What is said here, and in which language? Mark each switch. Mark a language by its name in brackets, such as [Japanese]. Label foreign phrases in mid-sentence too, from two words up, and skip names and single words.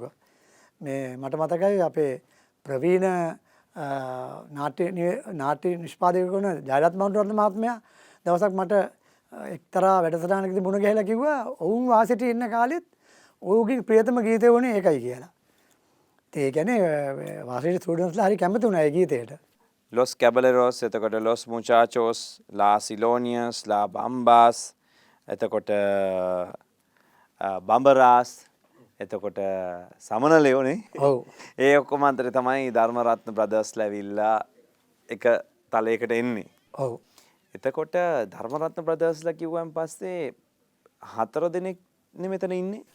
[Sinhala] මේ මට මතකයි අපේ ප්‍රවීණ නාට්‍ය නිෂ්පාදක වුණ ජයලත් මහරත්න මහත්මයා දවසක් මට එක්තරා වැඩසටහනකදී මුණ ගැහිලා කිව්වා ඔවුන් වාසිටි ඉන්න කාලෙත් ඔහුගේ ප්‍රියතම ගීතය වුණේ ඒකයි කියලා. ඒ කියන්නේ වාසිටි ස්ටුඩන්ට්ස්ලා හරි කැමති වුණා ඒ ගීතයට. Los Caballeros, එතකොට Los Muchachos, La Silonias, La Bambas, එතකොට Bambaras, එතකොට සමනලයෝනේ. ඔව්. ඒ ඔක්කොම අතරේ තමයි ධර්මරත්න බ්‍රදර්ස්ලා ඇවිල්ලා එක තලයකට එන්නේ. ඔව්. එතකොට ධර්මරත්න බ්‍රදර්ස්ලා කිව්වන් පස්සේ 4 දෙනෙක් නේ මෙතන ඉන්නේ.